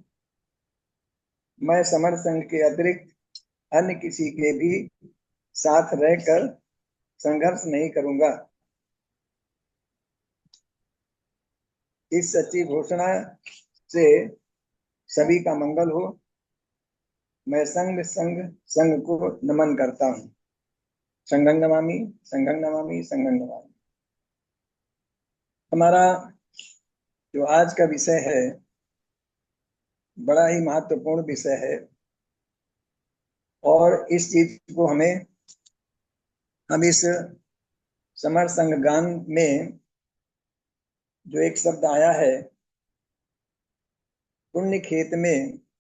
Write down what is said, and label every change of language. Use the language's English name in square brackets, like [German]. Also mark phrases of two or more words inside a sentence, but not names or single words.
[Hindi] मैं समर संघ के अतिरिक्त अन्य किसी के भी साथ रहकर संघर्ष नहीं करूंगा। इस सच्ची घोषणा से सभी का मंगल हो। मैं संघ को नमन करता हूँ। [Sanskrit] संघं नमामि, संघं नमामि, संघं नमामि। [Hindi] हमारा जो आज का विषय है बड़ा ही महत्वपूर्ण विषय है और इस चीज को हम इस समर संघ गान में जो एक शब्द आया है, पुण्य खेत में